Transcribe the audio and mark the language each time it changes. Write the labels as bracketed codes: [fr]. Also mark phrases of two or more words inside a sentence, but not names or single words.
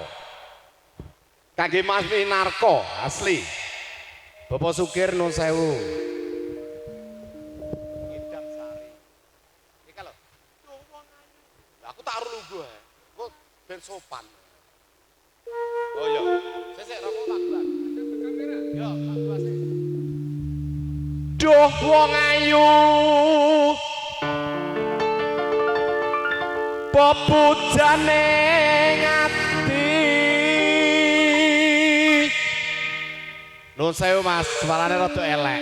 [jv] Kangge Mas Winarko asli. Bapak Sukir nuwun sewu. Ngidam sari. Iki lho. Lah aku tak lugu ae. Kok ben sopan. Oh iya. Sesek rokok tak buat. Yo, tak buat sih. Duh wong ayu. Pepujane ngati. Nuwun sewu Mas, suarane rada elek.